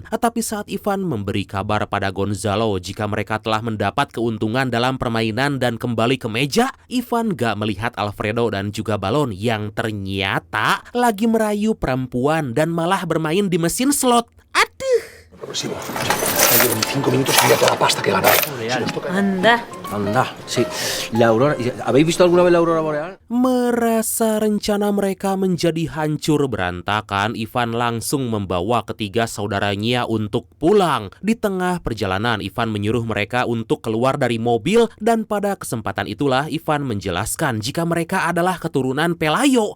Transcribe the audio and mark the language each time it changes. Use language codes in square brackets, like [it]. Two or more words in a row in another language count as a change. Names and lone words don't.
[id] Tapi saat Ivan memberi kabar pada Gonzalo jika mereka telah mendapat keuntungan dalam permainan dan kembali ke meja, Ivan gak melihat Alfredo dan juga Balon yang ternyata lagi merayu perempuan dan malah bermain di mesin slot. Aduh! [es] Progresivo. En 5 minutos sería toda la pasta que ganar. Si nos toca... Anda. Anda, sí. La aurora... ¿Habéis visto alguna vez la aurora boreal? [id] Merasa rencana mereka menjadi hancur berantakan, Ivan langsung membawa ketiga saudaranya untuk pulang. Di tengah perjalanan, Ivan menyuruh mereka untuk keluar dari mobil dan pada kesempatan itulah Ivan menjelaskan jika mereka adalah keturunan Pelayo.